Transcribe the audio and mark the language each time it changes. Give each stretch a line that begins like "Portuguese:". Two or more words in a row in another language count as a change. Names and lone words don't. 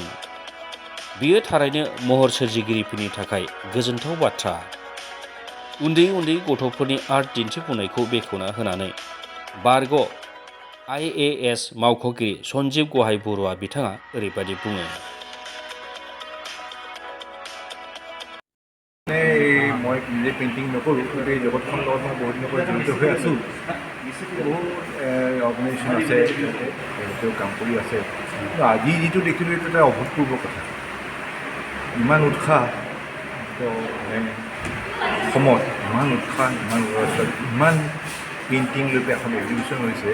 Bodo: बेयो थारैनो महर सोरजिगिरिफोरनि थाखाय गोजोनथाव बाथ्रा। उन्दै उन्दै गथ'फोरनि आर्ट दिन्थिफुंनायखौ बेखेवना होनानै बारग' IAS मावख'गिरि सन्जीब गहाय बरुवा बिथाङा ओरैबायदि बुङो।
Assamese: মই নিজে পেইণ্টিং নকৰোঁ, কিন্তু এই জগতখনৰ লগত মই বহুত দিনৰ পৰা জড়িত হৈ আছোঁ। বহুত অৰ্গেনাইজেশ্যন আছে, তেওঁলোকেও কাম কৰি আছে। কিন্তু আজি যিটো দেখিলোঁ এইটো এটা অভূতপূৰ্ব কথা। ইমান উৎসাহ অসমত, ইমান উৎসাহ, ইমান ল'ৰা ছোৱালী, ইমান পেইণ্টিং লৈ পেলাই এখন এক্সিবিশ্যন হৈছে।